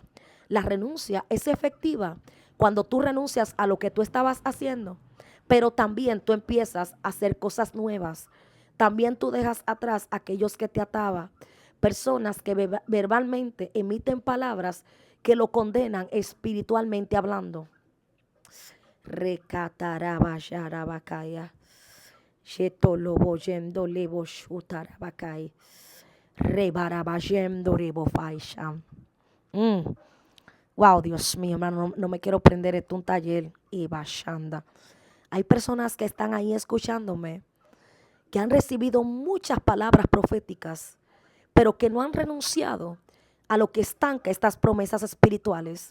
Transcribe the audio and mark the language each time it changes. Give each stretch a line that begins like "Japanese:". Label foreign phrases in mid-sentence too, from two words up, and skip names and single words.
Spanish: La renuncia es efectiva cuando tú renuncias a lo que tú estabas haciendo, pero también tú empiezas a hacer cosas nuevas. También tú dejas atrás aquellos que te ataban, personas que verbalmente emiten palabras que lo condenan espiritualmente hablando. Recatarabasharabacaya. Shetoloboyendo lebo shutarabacay. Rebarabayendo rebo faisham. Wow, Dios mío, hermano, no me quiero prender esto un taller y bashanda. Hay personas que están ahí escuchándome, que han recibido muchas palabras proféticas, pero que no han renunciado a lo que estanca estas promesas espirituales.